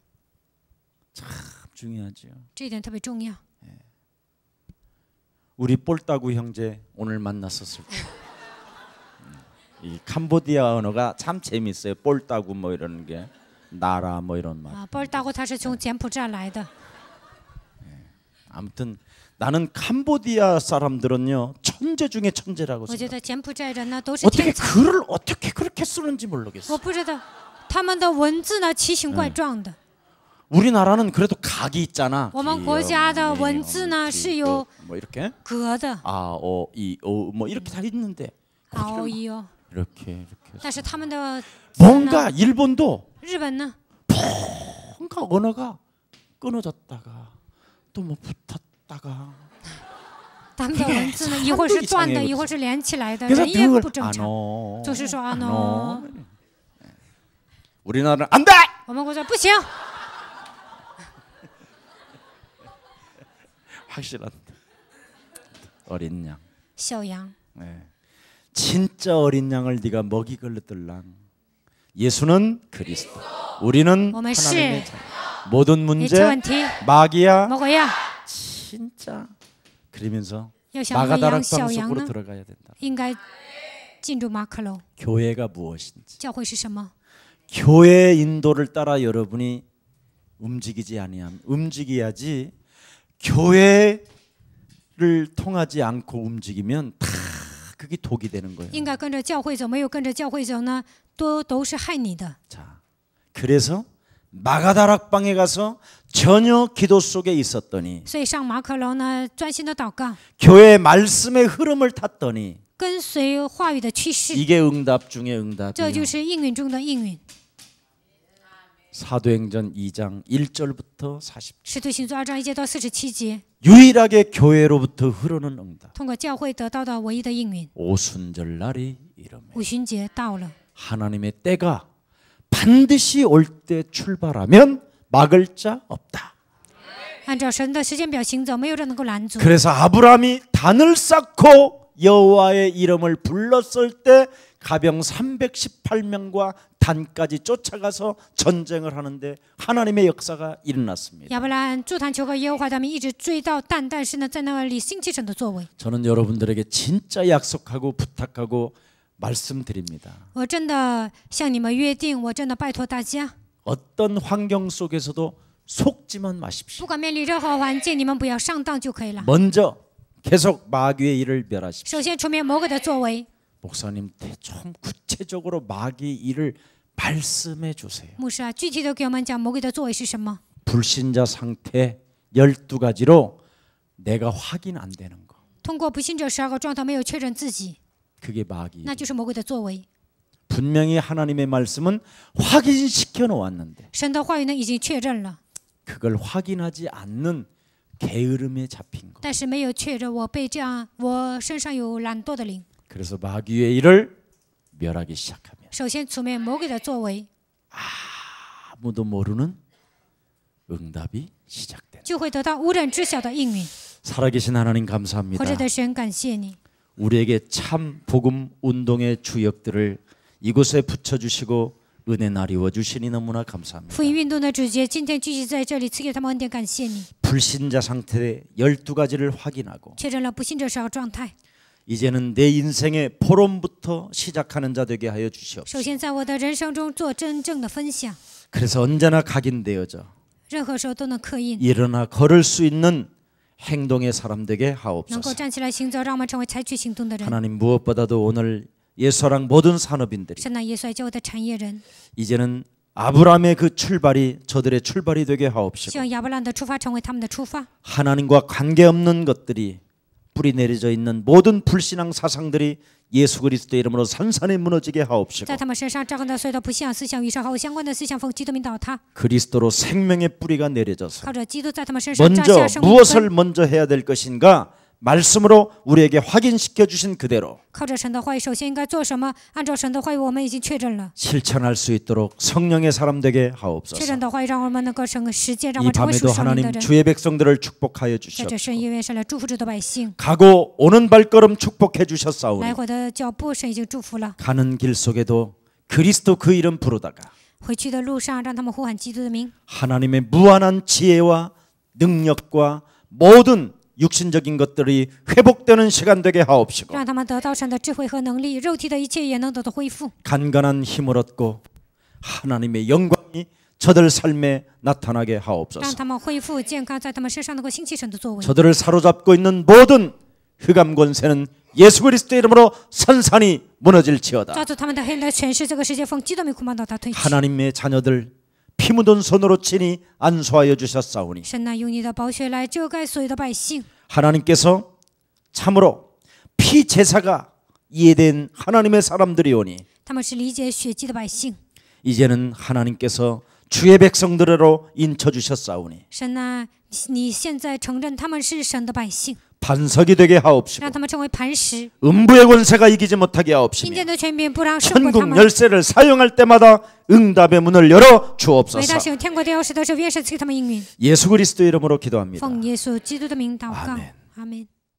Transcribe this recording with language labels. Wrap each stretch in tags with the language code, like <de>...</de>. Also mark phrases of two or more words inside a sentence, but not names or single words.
<ko>참 중요하죠.</ko> <zh>这一点特别重要。</zh> <ko>우리 볼따구 형제 오늘 만났었을 때 이 캄보디아 언어가 참 재밌어요. 볼따구 뭐 이런 게 나라 뭐 이런 말.</ko> <zh>波尔大国它是从柬埔寨来的。</zh> <ko>아무튼 나는 캄보디아 사람들은요 천재 중에 천재라고</ko> <zh>我觉</zh> <ko>생각해.</ko> <zh>得柬埔寨人呢都是</zh> <ko>어떻게</ko> <zh>天才。</zh> <ko>글을 어떻게 그렇게 쓰는지 모르겠어.</ko> <zh>我不知道他们的文字呢奇形怪状的。</zh> <ko>우리나라는 그래도 각이 있잖아.</ko> <zh>我们国家的文字呢是有</zh> <ko>뭐 이렇게</ko> <zh>格的，</zh> <ko>뭐 이렇게 다 있는데</ko> <zh>哦哟。</zh> <ko>이렇게</ko> <zh>但是他们的</zh> <ko>뭔가 일본도</ko> <zh>日本呢，</zh> <ko>뭔가 언어가 끊어졌다가 또 뭐 붙었다가</ko> <zh>他们的文字呢一会儿是断的，一会儿是连起来的，</zh> <ko>그래서</ko> <zh>人也</zh> <ko>늘</ko> <zh>不正常。</zh> <ko>안어</ko> <zh>就是说啊喏，</zh> <ko>우리나라는 안 돼!</ko> <zh>我们国家不行。</zh> <ko>확실한 어린 양.</ko> <zh>小羊，</zh> <ko>네. 진짜 어린 양을 네가 먹이 걸렸들랑. 예수는 그리스도. 우리는 오늘 하나님의 시. 자녀. 모든</ko> <zh>你</zh> <ko>문제</ko> <zh>这问题</zh> <ko>마귀야</ko> <zh>魔鬼呀，</zh> <ko>진짜 그러면서</ko> <zh>要想喂养</zh> <ko>마가다락</ko> <zh>小</zh> <ko>방</ko> <zh>羊</zh> <ko>속으로</ko> <zh>呢，</zh> <ko>들어가야 된다.</ko> <zh>应该进入马可楼。</zh> <ko>교회가 무엇인지.</ko> <zh>教会是什么？</zh> <ko>교회 인도를 따라 여러분이 움직이지 아니하면 움직여야지. 교회를 통하지 않고 움직이면 다 그게 독이 되는 거예요.</ko> <zh>应该跟着教会走，没有跟着教会走呢，都是害你的。</zh> <ko>자, 그래서 마가다락방에 가서 전혀 기도 속에 있었더니</ko> <zh>所以上马可楼呢，专心的祷告，</zh> <ko>교회 말씀의 흐름을 탔더니</ko> <zh>跟随话语的趋势，</zh> <ko>이게 응답 중에</ko> <zh>这</zh> <ko>응답이에요.</ko> <zh>就是应允中的应允。</zh> <ko>사도행전 2장 1절부터 40절.</ko> <zh>使徒行传2章1节到47节，</zh> <ko>유일하게 교회로부터 흐르는 응답.</ko> <zh>通过教会得到的唯一的应允。</zh> <ko>오순절날이 이르매</ko> <zh>五旬节到了，</zh> <ko>하나님의 때가 반드시 올 때 출발하면 막을 자 없다.</ko> <zh>按照神的时间表行走，没有人能够拦阻。</zh> <ko>그래서 아브라함이 단을 쌓고 여호와의 이름을 불렀을 때 가병 318명과 단까지 쫓아가서 전쟁을 하는데 하나님의 역사가 일어났습니다.</ko> <zh>亚伯拉罕筑坛求告耶和华，他们一直追到但，但是呢，在那里兴起神的作为。</zh> <ko>저는 여러분들에게 진짜 약속하고 부탁하고 말씀드립니다.</ko> <zh>我真的向你们约定，我真的拜托大家，</zh> <ko>어떤 환경 속에서도 속지만 마십시오.</ko> <zh>不管面临任何环境，你们不要上当就可以了。</zh> <ko>먼저 계속 마귀의 일을 멸하십시오.</ko> <zh>首先出面魔鬼的作为，</zh> <ko>목사님 좀 구체적으로 마귀의 일을 말씀해 주세요.</ko> <zh>牧师啊，具体的给我们讲魔鬼的作为是什么？</zh> <ko>불신자 상태 12가지로 내가 확인 안 되는 거.</ko> <zh>通过不信者12个状态没有确认自己，</zh> <ko>그게 마귀.</ko> <zh>那就是魔鬼的作为。</zh> <ko>분명히 하나님의 말씀은 확인시켜 놓았는데</ko> <zh>神的话语呢已经确认了，</zh> <ko>그걸 확인하지 않는 게으름에 잡힌 거.</ko> <zh>但是没有确认我被这样，我身上有懒惰的灵。</zh> <ko>그래서 마귀의 일을 멸하기 시작하면</ko> <zh>首先出面魔鬼的作为，</zh> <ko>아무도 모르는 응답이 시작된다.</ko> <zh>就会得到无人知晓的应允。</zh> <ko>살아계신 하나님</ko> <zh>活</zh> <ko>감사합니다.</ko> <zh>着的神，感谢你，</zh> <ko>우리에게 참 복음 운동의 주역들을 이곳에 붙여주시고 은혜 나리워 주시니 너무나 감사합니다.</ko> <zh>福音运动的主角今天聚集在这里，赐给他们恩典，感谢你，</zh> <ko>불신자 상태의 12가지를 확인하고</ko> <zh>确认了不信者12个状态。</zh> <ko>이제는 내 인생의 포럼부터 시작하는 자 되게 하여</ko> <zh>首</zh> <ko>주시옵소서.</ko> <zh>先，在我的人生中做真正的分享，</zh> <ko>그래서 언제나 각인되어져</ko> <zh>任何时候都能刻印，</zh> <ko>일어나 걸을 수 있는 행동의 사람 되게</ko> <zh>能够</zh> <ko>하옵소서.</ko> <zh>站起来行走，让我们成为采取行动的人。</zh> <ko>하나님 무엇보다도 오늘 예수랑 모든 산업인들이</ko> <zh>神呐，耶稣爱教会的产业人，</zh> <ko>이제는 아브라함의 그 출발이 저들의 출발이 되게</ko> <zh>希</zh> <ko>하옵시고</ko> <zh>望亚伯兰的出发成为他们的出发。</zh> <ko>하나님과 관계없는 것들이 뿌리 내려져 있는 모든 불신앙 사상들이 예수 그리스도의 이름으로 산산이 무너지게 하옵시고</ko> <zh>在他们身上扎根的所有的不信仰思想与上和相关的思想，奉基督名倒塌。</zh> <ko>그리스도로 생명의 뿌리가 내려져서</ko> <zh>靠着基督在他们身上扎</zh> <ko>먼저</ko> <zh>下生命</zh> <ko>무엇을</ko> <zh>根，</zh> <ko>먼저 해야 될 것인가 말씀으로 우리에게 확인시켜 주신 그대로</ko> <zh>靠着神的话语，首先应该做什么？按照神的话语，我们已经确认了。</zh> <ko>실천할 수 있도록 성령의 사람 되게</ko> <zh>确</zh> <ko>하옵소서.</ko> <zh>认的话语，让我们能够成为实践，让我</zh> <ko>이</ko> <zh>们成为属</zh> <ko>밤에도</ko> <zh>圣灵的</zh> <ko>하나님</ko> <zh>人。</zh> <ko>주의 백성들을 축복하여</ko> <zh>在这</zh> <ko>주시옵소서.</ko> <zh>深夜愿神来祝福这的百姓，</zh> <ko>가고 오는 발걸음 축복해 주셨사오니</ko> <zh>来回的脚步神已经祝福了。</zh> <ko>가는 길 속에도 그리스도 그 이름 부르다가</ko> <zh>回去的路上，让他们呼喊基督的名，</zh> <ko>하나님의 무한한 지혜와 능력과 모든 육신적인 것들이 회복되는 시간 되게 하옵시고</ko> <zh>让他们得到神的智慧和能力，肉体的一切也能得到恢复，</zh> <ko>간간한 힘을 얻고 하나님의 영광이 저들 삶에 나타나게</ko> <zh>让</zh> <ko>하옵소서.</ko> <zh>他们恢复健康，在他们身上能够兴起神的作为。</zh> <ko>저들을 사로잡고 있는 모든 흑암 권세는 예수 그리스도의 이름으로 산산이 무너질지어다.</ko> <zh>抓住他们的黑暗的权势，这个世界奉基督名控告他退去。</zh> <ko>하나님의 자녀들 피 묻은 손으로 친히 안수하여 주셨사오니</ko> <zh>神呐，用你的宝血来遮盖所有的百姓。</zh> <ko>하나님께서 참으로 피 제사가 이해된 하나님의 사람들이오니</ko> <zh>他们是理解血祭的百姓。</zh> <ko>이제는 하나님께서 주의 백성들로 인쳐 주셨사오니</ko> <zh>神呐，你现在承认他们是神的百姓，</zh> <ko>반석이 되게 하옵시고</ko> <zh>让他们成为磐石，</zh> <ko>음부의 권세가 이기지 못하게</ko> <zh>阴</zh> <ko>하옵시며</ko> <zh>间的权柄不让胜过他</zh> <ko>천국</ko> <zh>们。</zh> <ko>열쇠를 사용할 때마다 응답의 문을 열어</ko> <zh>每当</zh> <ko>주옵소서.</ko> <zh>使用天国的钥匙的时候，愿神赐给他们应允。</zh> <ko>예수 그리스도 이름으로 기도합니다.</ko> <zh>奉耶稣基督的名祷告</zh> <ko>아멘 ，</ko> <zh>阿门。</zh>